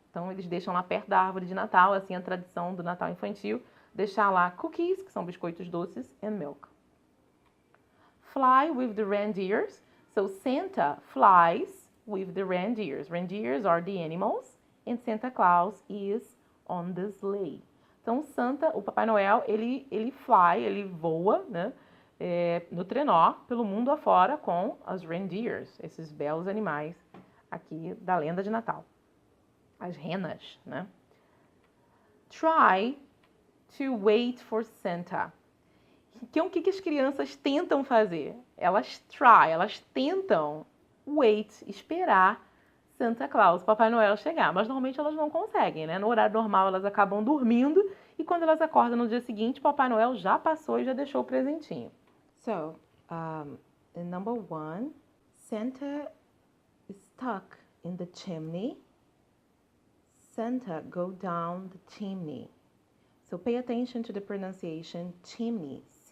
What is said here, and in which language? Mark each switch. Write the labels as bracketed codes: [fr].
[pt] Então eles deixam lá perto da árvore de Natal, assim a tradição do Natal infantil, deixar lá cookies, que são biscoitos doces, [en] and milk. Fly with the reindeers. So Santa flies with the reindeers. Reindeers are the animals, and Santa Claus is on the sleigh. [pt] Então o Papai Noel, ele fly, ele voa, né, no trenó pelo mundo afora com as reindeers, esses belos animais aqui da lenda de Natal. As renas, né? [en] Try to wait for Santa. [pt] Então, o que as crianças tentam fazer? Elas tentam esperar Santa Claus, Papai Noel chegar. Mas normalmente elas não conseguem, né? No horário normal elas acabam dormindo e quando elas acordam no dia seguinte, Papai Noel já passou e já deixou o presentinho. [en] So, number 1, Santa is stuck in the chimney. Santa go down the chimney. So pay attention to the pronunciation chimney.